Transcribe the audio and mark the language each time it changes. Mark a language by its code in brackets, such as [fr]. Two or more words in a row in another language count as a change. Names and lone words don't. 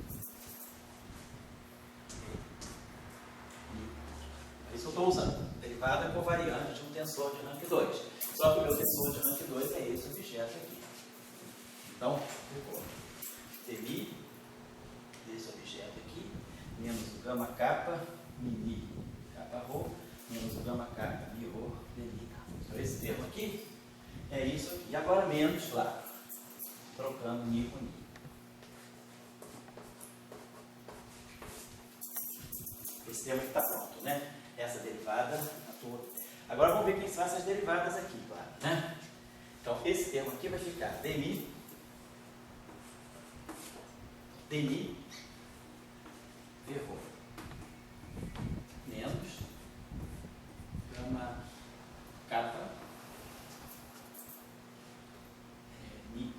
[pt] É isso que eu estou usando. Derivada covariante de um tensor de rank 2. Só que o meu tensor de rank 2 é esse objeto aqui. Então, dmi desse objeto aqui, menos o gama kappa mi kappa rho, menos o gama kappa mi rho dmi kappa. Então, esse termo aqui é isso aqui. E agora menos lá, trocando mi com mi. Esse termo aqui está pronto, né? Essa derivada atua. Agora vamos ver quem são essas derivadas aqui, claro, né? Então, esse termo aqui vai ficar dmi v rho menos gama kappa